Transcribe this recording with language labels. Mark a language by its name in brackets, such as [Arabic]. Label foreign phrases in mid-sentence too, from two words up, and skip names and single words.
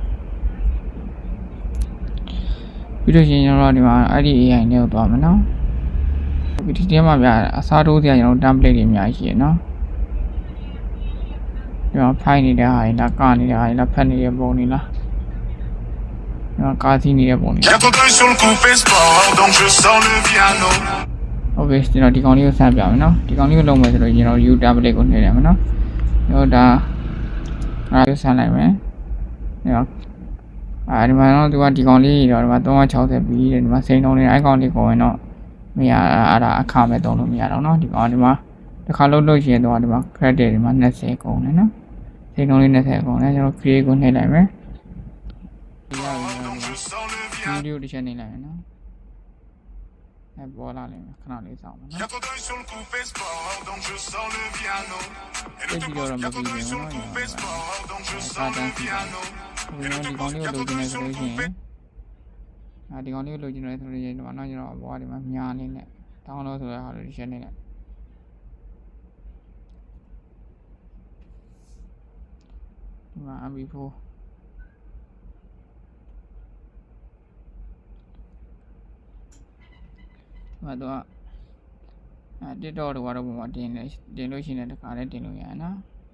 [Burmese] ပြီးတော့ကျွန်တော်တို့ဒီမှာအဲ့ဒီ AI နဲ့သွားမယ်နော်ဒီထဲမှာပြအစားထိုးစရာကျွန်တော် template တွေအများကြီးရှိရနော်ဒီမှာ file နေတဲ့ဟာတွေလားကနေတဲ့ဟာတွေလားဖတ်နေတဲ့ပုံတွေလားဒီမှာကားစီးနေတဲ့ပုံတွေ [French] Y'a trop d'œil sur le coup fait sport, donc je sors le piano [Burmese] ဟုတ်ပြီကျွန်တော်ဒီကောင်လေးကိုစမ်းပြမယ်နော်ဒီကောင်လေးကိုလုပ်မယ်ဆိုတော့ကျွန်တော် U template ကိုနှိပ်ရမယ်နော်ကျွန်တော်ဒါအဲ့ဒါဆန်းလိုက်မယ် ဒီမှာတော့သူကဒီကောင်လေးတော့ဒီမှာ360ပြီးတယ်ဒီမှာစိန်လုံးလေးအဲ့ကောင်လေးကိုဝင်တော့မရအဲ့ဒါအခမဲ့တုံးလို့မရတော့เนาะဒီကောင်ဒီမှာတစ်ခါလုံးလို့ရှိရင်တော့ဒီမှာ credit ဒီမှာ20ကုန်တယ်နော်စိန်လုံးလေး20ကုန်တယ်ကျွန်တော် create ကိုနှိပ်လိုက်မယ်ဒီရပြီနော်ဗီဒီယိုတစ်ချက်နှိပ်လိုက်မယ်နော်ပေါ်လာလိမ့်မယ်ခဏလေးစောင့်မယ်နော် [French] Y'a trop d'œil sur le coup fait sport, donc je sors le piano et ne te Y'a pose trop Y'a trop d'œil sur le coup fait sport, donc je sors le piano [Burmese] ဒီကောင်လေးကိုလိုချင်နေဆိုလို့ရှိရင်ဒီကောင်လေးကိုလိုချင်နေဆိုလို့ရှိရင်ဒီမှာတော့ကျွန်တော်ဘောဒီမှာညာနေနဲ့တောင်းလို့ဆိုတဲ့ဟာလေးတစ်ချက်နေနဲ့ဒီမှာ MP4 မှာတော့TikTok တို့ကတော့ပုံမှာတင်လို့ရှိရင်တခါလေးတင်လို့ရတယ်နော်